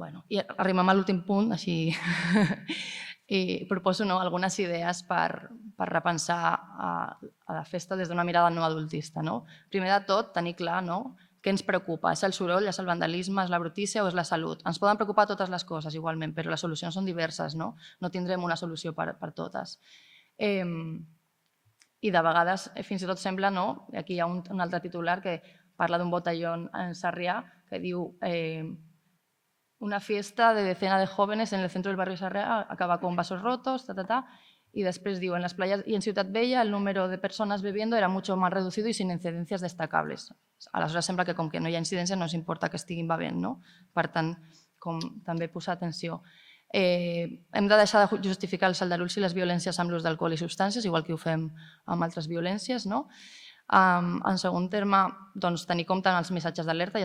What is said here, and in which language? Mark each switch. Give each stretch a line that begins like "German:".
Catalan: I arribem a l'últim punt, així, i proposo algunes idees per repensar a la festa des d'una mirada no adultista. Primer de tot, tenir clar què ens preocupa. És el soroll, és el vandalisme, és la brutícia o és la salut? Ens poden preocupar totes les coses igualment, però les solucions són diverses, no tindrem una solució per totes. I de vegades fins i tot sembla, aquí hi ha un altre titular que parla d'un botellón en Sarrià que diu
Spanish: una fiesta de decena de jóvenes en el centro del barrio Sarrià acaba con vasos rotos, y después digo, en las playas y en Ciutat Vella el número de personas bebiendo era mucho más reducido y sin incidencias destacables.
Catalan: Aleshores sembla que com que no hi ha incidència no ens importa que estiguin bevent, Per tant, també posar atenció. Hem de deixar de justificar els aldarulls i les violències amb l'ús d'alcohol i substàncies, igual que ho fem amb altres violències, En segon terme, tenir compte en els missatges d'alerta.